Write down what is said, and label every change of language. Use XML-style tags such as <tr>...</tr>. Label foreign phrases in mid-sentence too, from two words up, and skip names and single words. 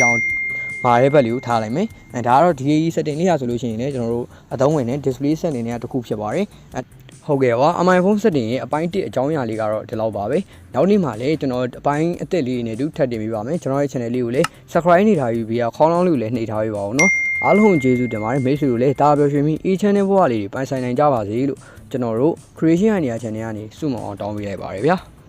<my>ယောင်မာတဲ့ဘက်လေးကိုထားလိုက်မယ်ဒါကတော့</my> <en>DAE setting</en> <my>လေးရဆိုလို့ရှိရင်လည်းကျွန်တော်တို့အသုံးဝင်တဲ့</my> <en>display setting</en> <my>တွေကတစ်ခုဖြစ်ပါတယ်ဟုတ်ကဲ့ပါ</my> <en>iPhone setting</en> <my>ရဲ့အပိုင်း1အကြောင်းအရာလေးကတော့ဒီလောက်ပါပဲနောက်နေ့မှာလည်းကျွန်တော်အပိုင်းအသစ်လေးတွေနဲ့တူထပ်တင်ပေးပါမယ်ကျွန်တော်ရဲ့ channel လေးကိုလည်း subscribe နေထားပြီးခေါင်းလောင်းလေးကိုလည်းနှိပ်ထားပေးပါဦးနော်အားလုံးကျေးဇူးတင်ပါတယ်မိတ်ဆွေတို့လည်းဒါပြောရွှင်ပြီး channel ဘဝလေးတွေပိုင်ဆိုင်နိုင်ကြပါစေလို့ကျွန်တော်တို့</my> <en>creation idea channel</en> <my>ကနေစုမအောင်တောင်းပေးလိုက်ပါတယ်ဗျာ</my>